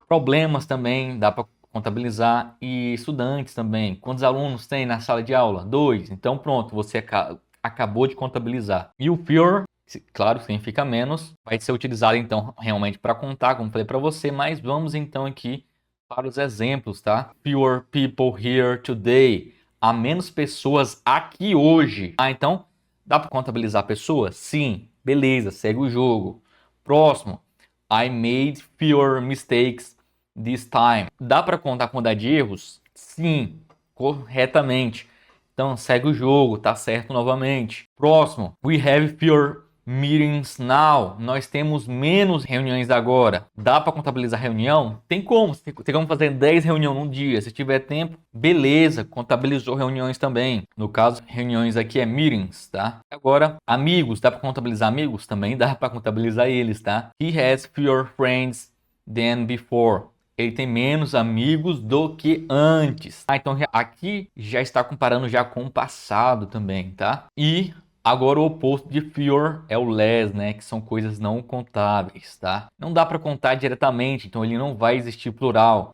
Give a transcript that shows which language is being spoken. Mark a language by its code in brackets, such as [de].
[pt] Problemas também dá para contabilizar, e estudantes também. Quantos alunos tem na sala de aula? 2. Então pronto, você acabou de contabilizar. E o fewer, claro, significa menos, vai ser utilizado então realmente para contar, como falei para você, mas vamos então aqui para os exemplos, tá? [en] Fewer people here today. [pt] Há menos pessoas aqui hoje. Ah, então dá para contabilizar pessoas? Sim. Beleza, segue o jogo. Próximo. [en] I made fewer mistakes this time. [pt] Dá para contar a quantidade de erros? Sim, corretamente. Então segue o jogo, tá certo novamente. Próximo. [en] We have fewer meetings now. [pt] Nós temos menos reuniões agora. Dá para contabilizar reunião? Tem como. Tem como fazer 10 reuniões num dia. Se tiver tempo, beleza. Contabilizou reuniões também. No caso, reuniões aqui é meetings, tá? Agora, amigos. Dá para contabilizar amigos? Também dá para contabilizar eles, tá? [en] He has fewer friends than before. [pt] Ele tem menos amigos do que antes. Então aqui já está comparando já com o passado também, tá? E agora o oposto de fewer é o less, né? Que são coisas não contáveis, tá? Não dá para contar diretamente, então ele não vai existir plural.